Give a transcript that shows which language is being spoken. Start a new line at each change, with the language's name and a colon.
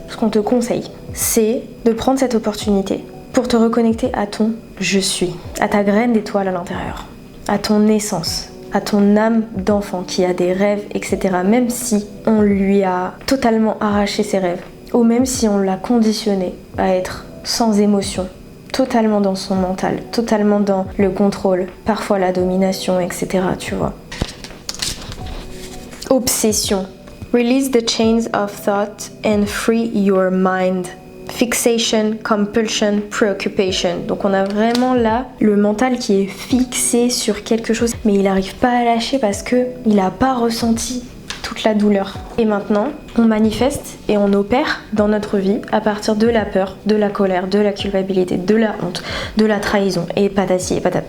French: Ce qu'on te conseille, c'est de prendre cette opportunité pour te reconnecter à ton « je suis », à ta graine d'étoile à l'intérieur, à ton essence, à ton âme d'enfant qui a des rêves, etc. Même si on lui a totalement arraché ses rêves, ou même si on l'a conditionné à être sans émotion, totalement dans son mental, totalement dans le contrôle, parfois la domination, etc. Tu vois. Obsession.
English: Release the chains of thought and free your mind.
French: Fixation, compulsion, preoccupation. Donc on a vraiment là le mental qui est fixé sur quelque chose, mais il n'arrive pas à lâcher parce que il n'a pas ressenti toute la douleur. Et maintenant, on manifeste et on opère dans notre vie à partir de la peur, de la colère, de la culpabilité, de la honte, de la trahison et patati et patata.